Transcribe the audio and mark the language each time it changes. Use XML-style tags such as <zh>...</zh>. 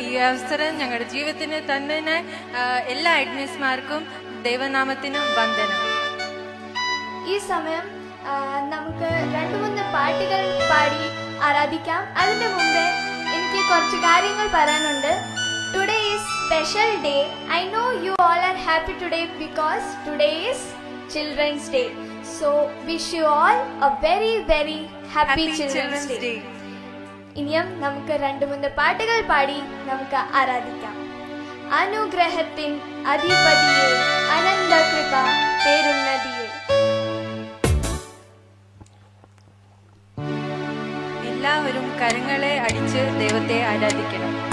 <ml>ഈ അവസരം ഞങ്ങളുടെ ജീവിതത്തിന് തന്നതിന് എല്ലാ അഡ്മിൻസ്മാർക്കും ദൈവനാമത്തിനും വന്ദനം. ഈ സമയം നമുക്ക് 2-3 പാട്ടുകൾ പാടി ആരാധിക്കാം. അതിന്റെ മുമ്പേ എനിക്ക് കുറച്ച് കാര്യങ്ങൾ പറയാനുണ്ട്.</ml> <en>Today is special day. I know you all are happy today because today is Children's Day. So wish you all a very very happy Children's Day.</en> <ml>ഇനിയും നമുക്ക് 2-3 പാട്ടുകൾ പാടി നമുക്ക് ആരാധിക്കാം. അനുഗ്രഹത്തിൻ അധിപതിയെ, അനന്ത കൃപ പേരുന്നതിയെ. എല്ലാവരും കരങ്ങളെ അടിച്ച് ദൈവത്തെ ആരാധിക്കണം.</ml>